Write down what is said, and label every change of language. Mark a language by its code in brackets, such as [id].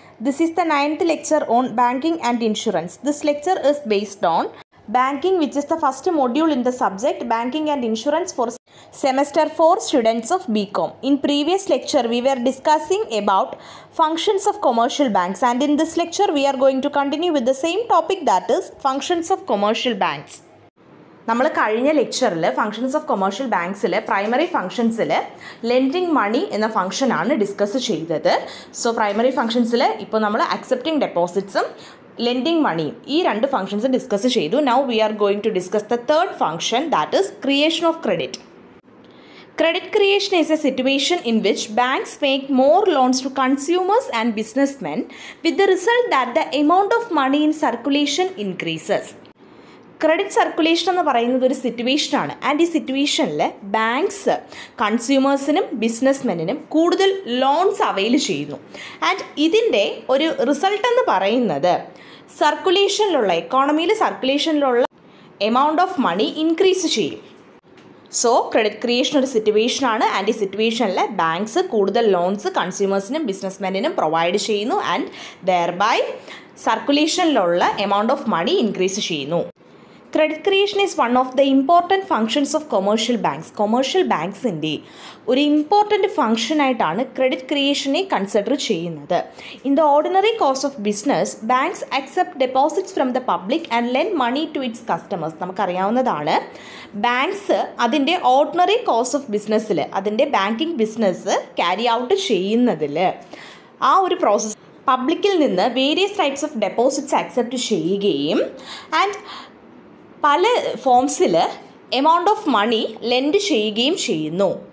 [en] This is the 9th lecture on Banking and Insurance. This lecture is based on Banking, which is the first module in the subject Banking and Insurance for Semester 4 students of BCom. In previous lecture, we were discussing about functions of commercial banks, and in this lecture, we are going to continue with the same topic, that is functions of commercial banks. [ml] നമ്മൾ കഴിഞ്ഞ ലെക്ചറിൽ functions of commercial ബാങ്ക്സിൽ primary ഫങ്ഷൻസിൽ lending മണി എന്ന ഫംഗ്ഷനാണ് discuss ചെയ്തത്. So primary ഫങ്ഷൻസിൽ ഇപ്പോൾ നമ്മൾ accepting ഡെപ്പോസിറ്റ്സും lending മണിയും ഈ രണ്ട് ഫങ്ഷൻസും ഡിസ്കസ് ചെയ്തു. [en] Now we are going to discuss the third function, that is creation of credit. Credit creation is a situation in which banks make more loans to consumers and businessmen with the result that the amount of money in circulation increases. [ml] Credit circulation എന്ന് പറയുന്നത് ഒരു സിറ്റുവേഷനാണ്. And ഈ സിറ്റുവേഷനിൽ banks കൺസ്യൂമേഴ്സിനും ബിസിനസ്മെന്നിനും കൂടുതൽ loans avail ചെയ്യുന്നു. And ഇതിൻ്റെ ഒരു റിസൾട്ട് എന്ന് പറയുന്നത് സർക്കുലേഷനിലുള്ള എക്കോണമിയിൽ സർക്കുലേഷനിലുള്ള എമൗണ്ട് ഓഫ് മണി ഇൻക്രീസ് ചെയ്യും. സോ ക്രെഡിറ്റ് ക്രിയേഷൻ ഒരു സിറ്റുവേഷനാണ്. ആൻഡ് ഈ സിറ്റുവേഷനിൽ ബാങ്ക്സ് കൂടുതൽ ലോൺസ് കൺസ്യൂമേഴ്സിനും ബിസിനസ്മെന്നിനും പ്രൊവൈഡ് ചെയ്യുന്നു. And ദെയർബൈ സർക്കുലേഷനിലുള്ള amount of money increase ചെയ്യുന്നു. [en] Credit creation is one of the important functions of commercial banks. [ml] Commercial banksൻ്റെ ഒരു ഇമ്പോർട്ടൻറ്റ് ഫംഗ്ഷനായിട്ടാണ് ക്രെഡിറ്റ് ക്രിയേഷനെ കൺസിഡർ ചെയ്യുന്നത്. [en] In the ordinary course of business, banks accept deposits from the public and lend money to its customers. [ml] നമുക്കറിയാവുന്നതാണ്, banks അതിൻ്റെ ordinary course of ബിസിനസ്സിൽ അതിൻ്റെ banking business carry out ചെയ്യുന്നതിൽ ആ ഒരു process പബ്ലിക്കിൽ നിന്ന് various types of deposits accept ചെയ്യുകയും ആൻഡ് പല ഫോംസിൽ എമൗണ്ട് ഓഫ് മണി ലെൻഡ് ചെയ്യുകയും ചെയ്യുന്നു.